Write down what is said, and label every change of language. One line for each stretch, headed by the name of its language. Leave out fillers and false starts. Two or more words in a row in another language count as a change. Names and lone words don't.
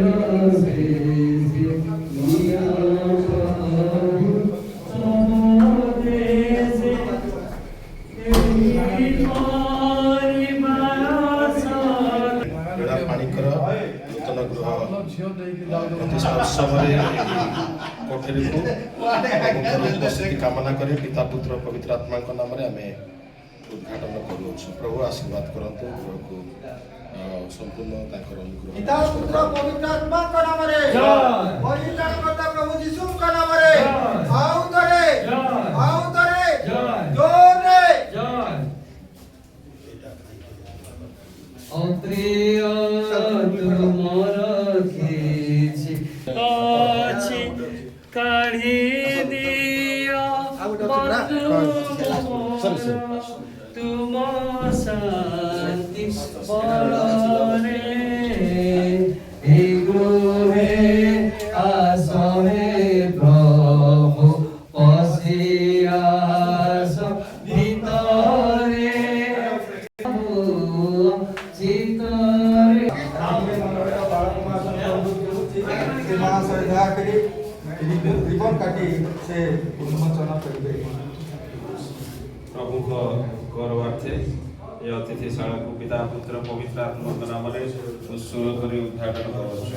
Odia: ପାଣିଙ୍କର ନୂତନ ଗୃହ ପ୍ରତିଷ୍ଠା ଉତ୍ସବରେ କୋଠରୀକୁ ଉପସ୍ଥିତି କାମନା କରି ପିତା ପୁତ୍ର ପବିତ୍ର ଆତ୍ମାଙ୍କ ନାମରେ ଆମେ ଉଦ୍ଘାଟନ କରୁଅଛୁ। ପ୍ରଭୁ ଆଶୀର୍ବାଦ କରନ୍ତୁ ଗୃହକୁ ସମ୍ପୂର୍ଣ୍ଣ ତାଙ୍କର ଅନୁଗ୍ରହ। ପିତା ପୁତ୍ର ପବିତ୍ର ଆତ୍ମାଙ୍କ ନାମରେ ପରିତ୍ରାଣ କର୍ତ୍ତା ପ୍ରଭୁ ଯୀଶୁଙ୍କ ନାମରେ ଆଉ ଥରେ ଜୋରରେ ଅପ୍ରିୟ ତୁମର କିଛି ଅଛି କାଢ଼ି ଦିଅ ବନ୍ଧୁ ତୁମ ଶାନ୍ତି ମରେ ଏଇ ଗୃହେ ଆସନେ ପ୍ରଭୁ ପଶିୟାସ ଭିତରେ ମହାଶୟ ଦୟାକରି ରିବନ କାଟି ସେ ଉନ୍ମୋଚନ କରିବେ। ପ୍ରଭୁଙ୍କ ଗୌରବାର୍ଥେ ଏ ଅତିଥିଶାଳାକୁ ପିତା ପୁତ୍ର ପବିତ୍ର ଆତ୍ମାଙ୍କ ନାମରେ ଉତ୍ସର୍ଗ କରି ଉଦ୍ଘାଟନ କରୁଛୁ।